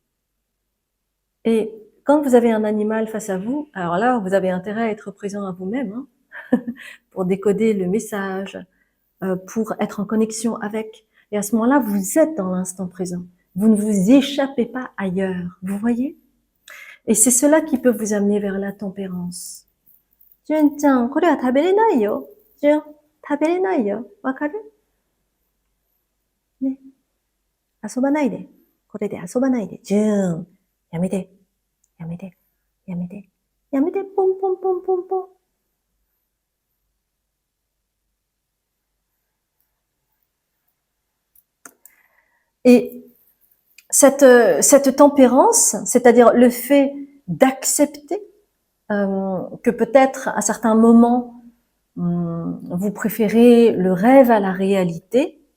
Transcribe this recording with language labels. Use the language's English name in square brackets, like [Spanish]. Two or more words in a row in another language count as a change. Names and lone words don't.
[French] Et quand vous avez un animal face à vous, alors là, vous avez intérêt à être présent à vous-même, hein, pour décoder le message, pour être en connexion avec. Et à ce moment-là, vous êtes dans l'instant présent. Vous ne vous échappez pas ailleurs. Vous voyez? Et c'est cela qui peut vous amener vers la tempérance. [Japanese] Jun-chan, これは食べれないよ。Jun, 食べれないよ。わかる？ね。遊ばないで。これで遊ばないで。Jun, やめて。やめて。やめて。やめて。 [French] ポンポンポンポンポン。Et cette tempérance, c'est-à-dire le fait d'accepter que peut-être à certains moments Vous préférez le rêve à la réalité.